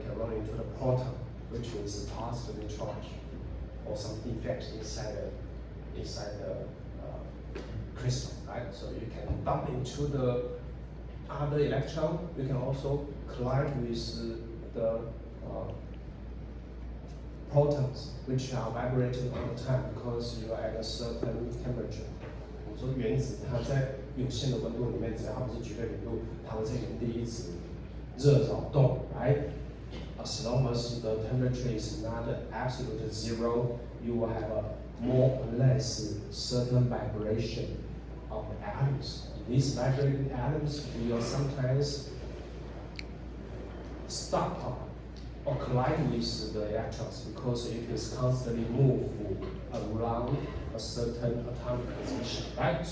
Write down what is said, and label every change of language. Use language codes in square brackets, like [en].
[en] Can run into the proton, which is positively charged, or some defect inside the crystal, right? So you can bump into the other electron. You can also collide with the protons, which are vibrating all the time because you are at a certain temperature. [zh] 我说原子它在有限的温度里面，只要它不是绝对零度，它会在原地一直热扰动 ，right? [en] As long as the temperature is not absolute zero, you will have a more or less certain vibration of atoms. These vibrating atoms will sometimes stop or collide with the electrons because it is constantly moving around a certain atomic position, right?